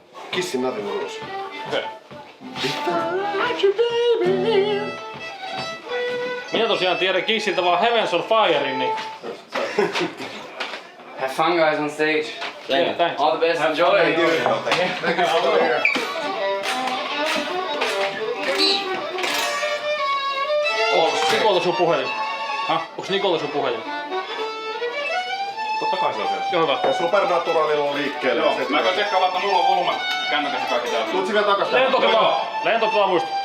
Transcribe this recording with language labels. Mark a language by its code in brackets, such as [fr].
[fi] Kissin Nothing Rules. Minä tosiaan tiedän Kissiltä vaan Heavens on Firein, niin... [en] Have fun guys on stage. Yeah, thanks. All the best. Enjoy. Thank you for coming here. [fi] Onks Nikolla sun puhelin? Onks Nikolla sun puhelin? Totta kai se on siellä. Joo, hyvä. Supernaturalilla on liikkeelle. Joo, mä käyn tsekkaan, että mulla on volume kännykässä kaikki täällä. Tuut vielä takas. Lentopala muista.